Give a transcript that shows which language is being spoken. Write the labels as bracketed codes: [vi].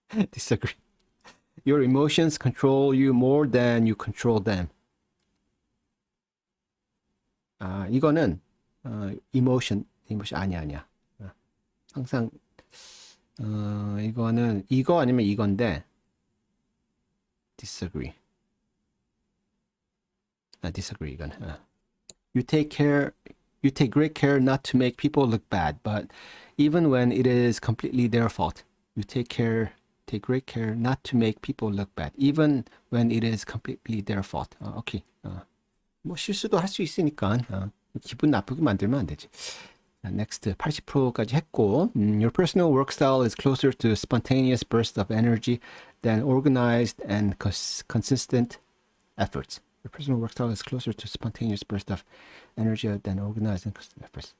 [en] Disagree. Your emotions control you more than you control them. [ko] 이거는 emotion 아니야. 항상 이거는 이거 아니면 이건데 disagree. [en] Disagree [ko] 이건. [en] You take great care not to make people look bad, but even when it is completely their fault, you take great care not to make people look bad, even when it is completely their fault. [ko] 오케이. 뭐 실수도 할 수 있으니까 기분 나쁘게 만들면 안 되지. [en] Next [ko] 80%까지 했고, [en] your personal work style is closer to spontaneous bursts of energy than organized and consistent efforts. Your personal work style is closer to spontaneous bursts of energy than organized and consistent efforts.